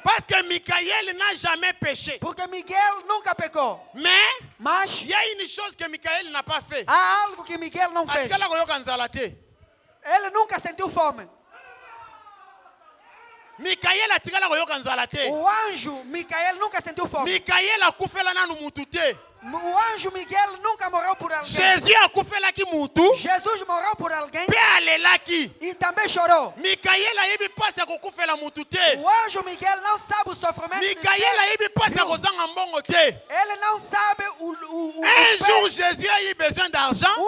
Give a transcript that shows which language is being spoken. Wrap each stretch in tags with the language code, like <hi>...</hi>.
<fr>Parce que Michael n'a jamais péché.</fr> <pt>Porque Miguel nunca pecou.</pt> <fr>Mais</fr> <pt>Mas</pt> <fr>il y a une chose que Michael n'a pas fait.</fr> <pt>há algo que Miguel não fez.</pt> <ln>Atikala koyoka nzala te.</ln> <pt>Ele nunca sentiu fome.</pt> <ln>Michael atikala koyoka nzala te.</ln> <pt>O anjo Micael nunca sentiu fome.</pt> <ln>Michael akufela nanu mutu te.</ln> <pt>O anjo Miguel nunca morreu por alguém.</pt> <ln>Jésus akufelaki mutu.</ln> <pt>Jesus morreu por alguém</pt> <ln>Pe alelaki.</ln> <pt>e também chorou.</pt> <ln>Michael ayebi pasi akukufela mutu te.</ln> <pt>O anjo Miguel não sabe o sofrimento de</pt> <ln>Michael</ln> <pt>ser</pt> <ln>ayebi pasi</ln> <pt>viu.</pt> <ln>akozanga mbongo te.</ln> <pt>Ele não sabe</pt> <fr>Un jour Jésus a eu besoin d'argent.</fr>